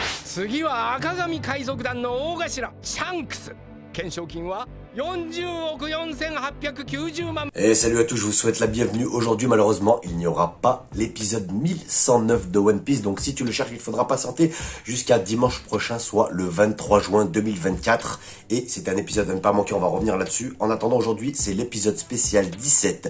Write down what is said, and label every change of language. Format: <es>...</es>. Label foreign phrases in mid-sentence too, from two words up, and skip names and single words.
<ja>次は赤髪海賊団の大頭シャンクス。懸賞金は40億4890万。</ja> <fr>Et salut à tous, je vous souhaite la bienvenue. Aujourd'hui, malheureusement, il n'y aura pas l'épisode 1109 de One Piece. Donc si tu le cherches, il faudra patienter jusqu'à dimanche prochain, soit le 23 juin 2024. Et c'est un épisode à ne pas manquer, on va revenir là-dessus. En attendant, aujourd'hui, c'est l'épisode spécial 17.</fr>